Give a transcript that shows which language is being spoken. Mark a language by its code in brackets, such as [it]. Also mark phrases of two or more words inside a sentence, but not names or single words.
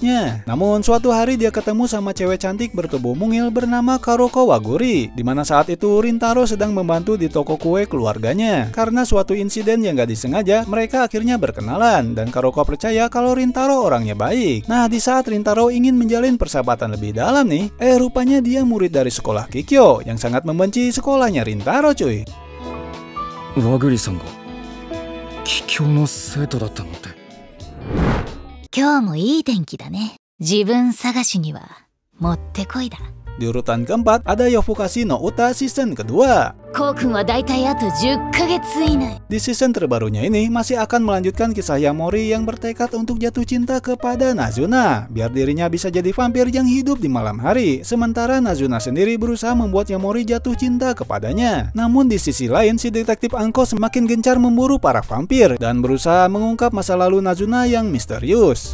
[id] Namun suatu hari dia ketemu sama cewek cantik cantik bertubuh mungil bernama Karoko Waguri, di mana saat itu Rintaro sedang membantu di toko kue keluarganya. Karena suatu insiden yang gak disengaja, mereka akhirnya berkenalan dan Karoko percaya kalau Rintaro orangnya baik. Nah, di saat Rintaro ingin menjalin persahabatan lebih dalam nih, rupanya dia murid dari sekolah Kikyo yang sangat membenci sekolahnya Rintaro cuy. [ja] 和栗さんが桔梗の生徒だったのって. 今日もいい天気だね。自分探しにはもってこいだ。 [id] Di urutan keempat ada Yofukashi no Uta season kedua. [ja] コウ君はだいたいあと10ヶ月以内。 [id] Di season terbarunya ini masih akan melanjutkan kisah Yamori yang bertekad untuk jatuh cinta kepada Nazuna biar dirinya bisa jadi vampir yang hidup di malam hari. Sementara Nazuna sendiri berusaha membuat Yamori jatuh cinta kepadanya. Namun di sisi lain si detektif Anko semakin gencar memburu para vampir dan berusaha mengungkap masa lalu Nazuna yang misterius.